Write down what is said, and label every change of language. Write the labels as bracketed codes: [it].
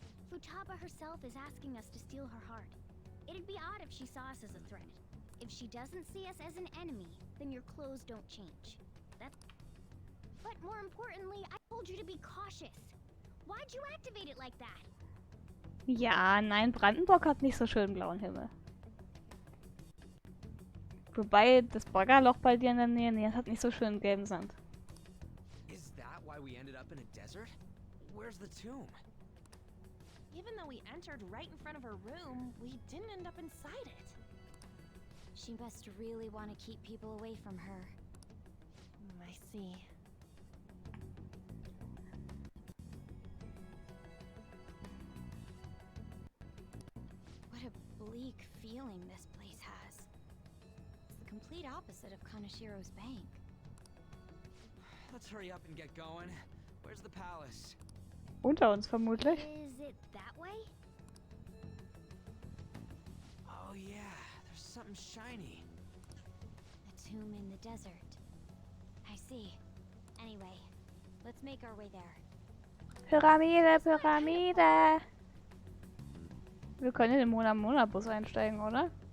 [en] Futaba herself is asking us to steal her heart. It'd be odd if she saw us as a threat. If she doesn't see us as an enemy, then your clothes don't change. But more importantly, I told you to be cautious. Why'd you activate it like that? [de] Ja, nein, Brandenburg hat nicht so schön blauen Himmel. Wobei, das Baggerloch bei dir in der Nähe, nee, das hat nicht so schön gelben Sand. [en] Is that why we ended up in a desert? Where's the tomb? Even though we entered right in front of her room, we didn't end up inside it. She must really want to keep people away from her. I see. What a bleak feeling this place has. It's the complete opposite of Kanashiro's bank. Let's hurry up and get going. Where's the palace? [de] Unter uns vermutlich. [en] Is it that way? Oh yeah, there's something shiny. A tomb in the desert. I see. Anyway, let's make our way there. [de] Pyramide, Pyramide! Wir können in den Mona-Mona-Bus einsteigen, oder?